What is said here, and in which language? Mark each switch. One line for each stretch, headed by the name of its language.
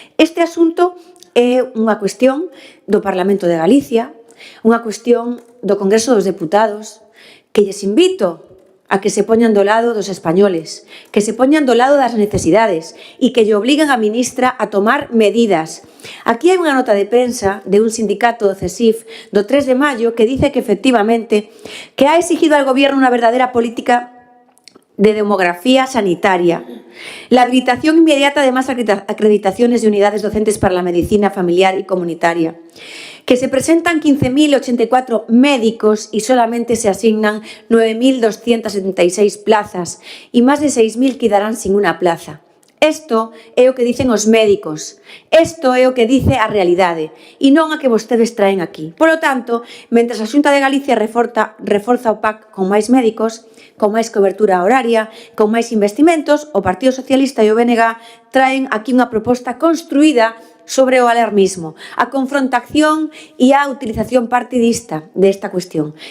Galician: Este asunto é unha cuestión do Parlamento de Galicia, unha cuestión do Congreso dos Deputados, que lles invito a que se poñan do lado dos españoles, que se poñan do lado das necesidades e que lle obliguen a ministra a tomar medidas. Aquí hai unha nota de prensa de un sindicato do CESIF do 3 de maio
Spanish: que dice que efectivamente que ha exigido al gobierno una verdadera política de demografía sanitaria, la habilitación inmediata de más acreditaciones de unidades docentes para la medicina familiar y comunitaria, que se presentan 15.084 médicos y solamente se asignan 9.276 plazas y más de 6.000 quedarán sin una plaza.
Galician: Isto é o que dicen os médicos. Isto é o que dice a realidade e non a que vostedes traen aquí. Polo tanto, mentre a Xunta de Galicia reforza o PAC con máis médicos, con máis cobertura horaria, con máis investimentos, o Partido Socialista e o BNG traen aquí unha proposta construída sobre o alarmismo, a confrontación e a utilización partidista desta cuestión.